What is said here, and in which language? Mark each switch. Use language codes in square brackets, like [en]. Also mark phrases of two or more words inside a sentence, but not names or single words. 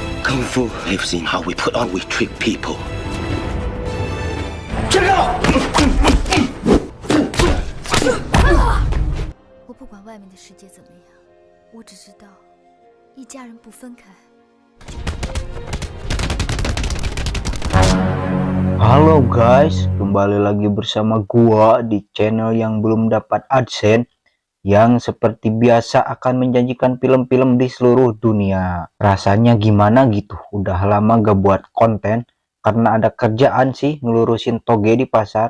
[en] Kung Fu, they've seen how we put on, we trick people. Get out! [zh] 我不管外面的世界怎么样，我只知道一家人不分开。 [id] Halo guys, kembali lagi bersama gua di channel yang belum dapat AdSense, yang seperti biasa akan menjanjikan film-film di seluruh dunia. Rasanya gimana gitu, udah lama gak buat konten karena ada kerjaan sih ngelurusin toge di pasar.